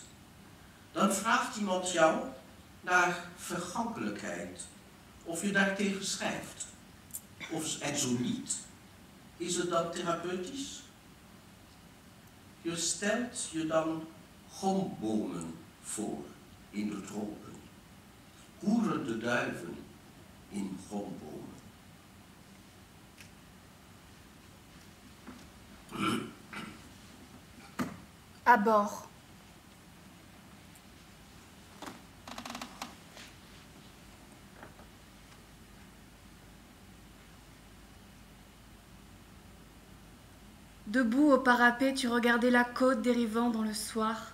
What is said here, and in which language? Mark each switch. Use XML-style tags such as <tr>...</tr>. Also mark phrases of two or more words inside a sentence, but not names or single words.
<nl>Dan vraagt iemand jou naar vergankelijkheid, of je daartegen schrijft. En zo niet, is het dan therapeutisch? Je stelt je dan gombomen voor in de tropen, koerende duiven in gombomen.</nl> <fr>À bord. Debout au parapet, tu regardais la côte dérivant dans le soir.</fr>